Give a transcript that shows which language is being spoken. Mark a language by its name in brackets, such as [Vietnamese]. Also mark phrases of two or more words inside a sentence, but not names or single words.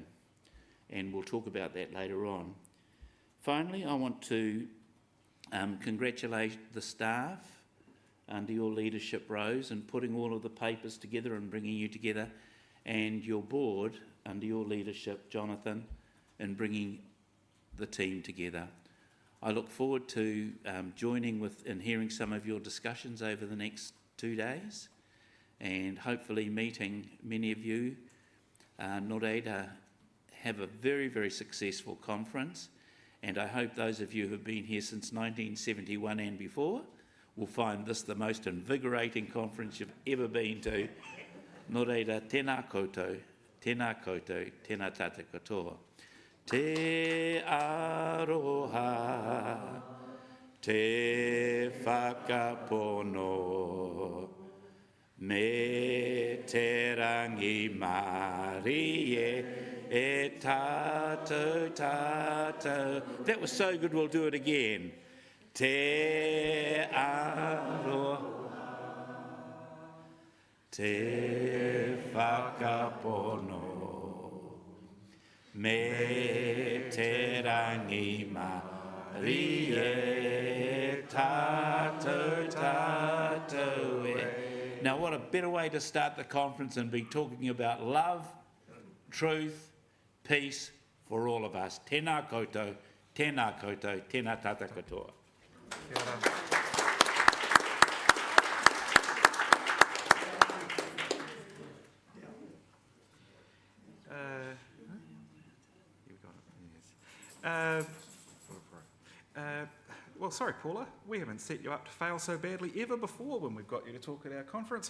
[English] And we'll talk about that later on. Finally, I want to congratulate the staff under your leadership, Rose, in putting all of the papers together and bringing you together, and your board under your leadership, Jonathan, in bringing the team together. I look forward to joining with and hearing some of your discussions over the next 2 days, and hopefully meeting many of you. [Māori] Nō reira, [English] have a very, very successful conference, and I hope those of you who have been here since 1971 and before will find this the most invigorating conference you've ever been to. [Māori] Nō reira, tēnā koutou, tēnā koutou, tēnā tātou katoa. Te aroha, te whakapono, me te rangi Māori e tātou, tātou. [English] That was so good, we'll do it again. [Māori] Te aroha, te whakapono, me te rangi Māori e tātou, tātou e. [English] Now, what a better way to start the conference than be talking about love, truth, peace for all of us. [Māori] Tēnā koutou, tēnā koutou, tēnā tātou katoa. [English] Well, sorry, Paula, we haven't set you up to fail so badly ever before when we've got you to talk at our conference.